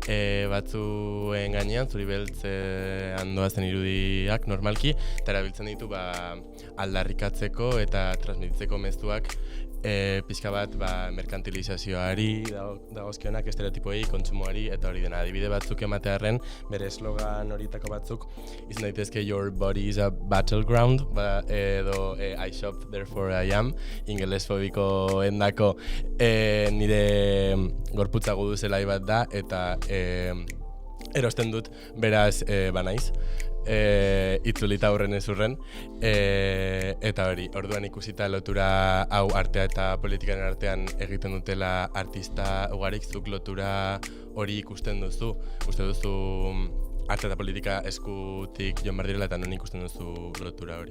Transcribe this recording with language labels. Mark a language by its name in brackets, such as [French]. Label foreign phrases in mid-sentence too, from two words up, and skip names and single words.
[Basque] batzuen gainean, zuri beltzean doazen irudiak normalki, eta erabiltzen ditu aldarrikatzeko eta transmititzeko mezuak pixka bat merkantilizazioari dagozkionak, estereotipoei, kontsumoari, eta hori dena adibide batzuk ematearren, bere eslogan horietako batzuk izan daitezke [English] your body is a battleground, [Basque] edo [English] I shop therefore I am, [Basque] ingelesfobiko endako nire gorputza gudu zelai bat da, eta erosten dut beraz banaiz. Itzulita aurren ezurren, eta hori, orduan ikusita lotura hau artea eta politikaren artean egiten dutela artista ugarik, zuk lotura hori ikusten duzu, uste duzu arte eta politika eskutik joan behar direla, eta non ikusten duzu lotura hori?